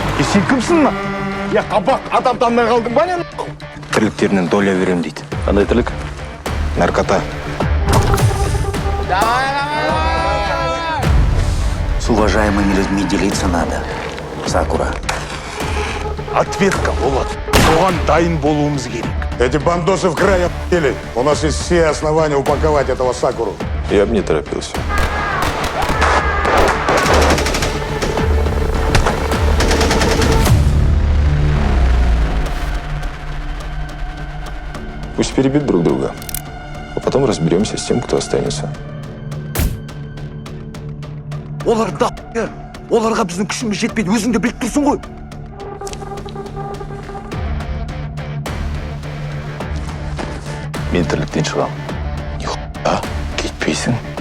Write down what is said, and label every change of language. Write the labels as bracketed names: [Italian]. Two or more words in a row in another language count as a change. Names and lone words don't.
[Kazakh] Сен кімсің мына? Я қабақ адам танымай қалдың ба не? Тірліктерінен доля берем дейді. Қандай тірлік? Наркота. [Russian] С уважаемыми людьми делиться надо. [Kazakh] Сакура. Ответка болады. Оған дайын болуымыз керек. [Russian] Эти бандосы в край охуели. У нас есть все основания упаковать этого Сакуру. Я бы не торопился. Пусть перебьют друг друга, а потом разберемся с тем, кто останется. [Kazakh] Олар да оларға біздің күшіміз жетпейді, өзің де біліп тұрсың ғой. Мен тірліктен шығам. Нихуя кетпейсің.